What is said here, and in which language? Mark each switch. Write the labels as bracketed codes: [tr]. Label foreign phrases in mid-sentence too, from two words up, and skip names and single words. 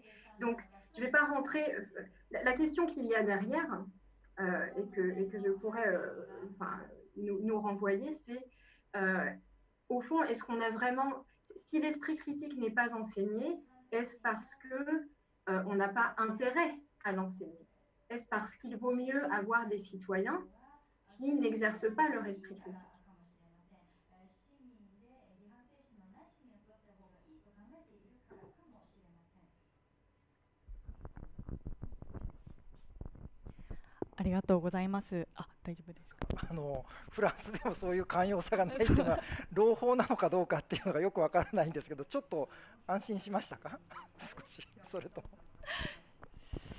[fr] Donc, je ne vais pas rentrer. La question qu'il y a derrière, et que je pourrais nous renvoyer, c'est au fond, est-ce qu'on a vraiment. Si l'esprit critique n'est pas enseigné, est-ce parce qu'on n'a pas intérêt à l'enseigner? Est-ce parce qu'il vaut mieux avoir des citoyens qui n'exercent pas leur esprit critique? [ja] ありがとうございます。あ、大丈夫ですか。フランスでもそういう寛容さがないというのは朗報なのかどうかっていうのがよくわからないんですけど、ちょっと安心しましたか少し。それとも